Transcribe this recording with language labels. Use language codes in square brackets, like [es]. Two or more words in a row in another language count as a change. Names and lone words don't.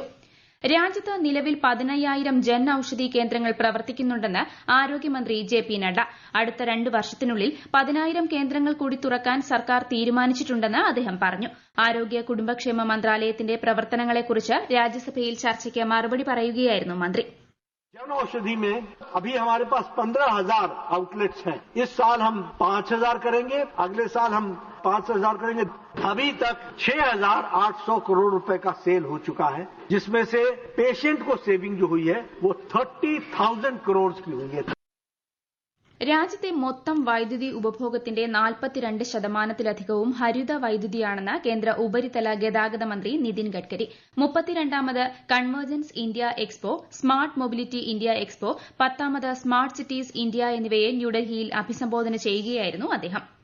[ml] രാജ്യത്ത് നിലവിൽ 15,000 ജൻ ഔഷധി കേന്ദ്രങ്ങൾ പ്രവർത്തിക്കുന്നുണ്ടെന്ന് ആരോഗ്യമന്ത്രി ജെ.പി. നഡ്ഡ. അടുത്ത 2 വർഷത്തിനുള്ളിൽ 10,000 കേന്ദ്രങ്ങൾ കൂടി തുറക്കാൻ സർക്കാർ തീരുമാനിച്ചിട്ടുണ്ടെന്ന് അദ്ദേഹം പറഞ്ഞു. ആരോഗ്യ കുടുംബക്ഷേമ മന്ത്രാലയത്തിന്റെ പ്രവർത്തനങ്ങളെക്കുറിച്ച് രാജ്യസഭയിൽ ചർച്ചയ്ക്ക് മറുപടി പറയുകയായിരുന്നു മന്ത്രി. [hi] जन औषधि में अभी हमारे पास 15,000 आउटलेट्स हैं. इस साल हम 5,000 करेंगे, अगले साल हम 5,000 करेंगे। अभी तक 6,800 करोड़ रुपए का सेल हो चुका है, जिसमें से पेशेंट को सेविंग जो हुई है वो 30,000 करोड़ की हुई है। [ml] രാജ്യത്തെ മൊത്തം വൈദ്യുതി ഉപഭോഗത്തിന്റെ 42%-ലധികവും ഹരിത വൈദ്യുതിയാണെന്ന് കേന്ദ്ര ഉപരിതല ഗതാഗത മന്ത്രി നിതിൻ ഗഡ്കരി. 32ാമത് കൺവേർജൻസ് ഇന്ത്യ എക്സ്പോ, സ്മാർട്ട് മൊബിലിറ്റി ഇന്ത്യ എക്സ്പോ, 10ാമത് സ്മാർട്ട് സിറ്റീസ് ഇന്ത്യ എന്നിവയെ ന്യൂഡൽഹിയിൽ അഭിസംബോധന ചെയ്യുകയായിരുന്നു അദ്ദേഹം.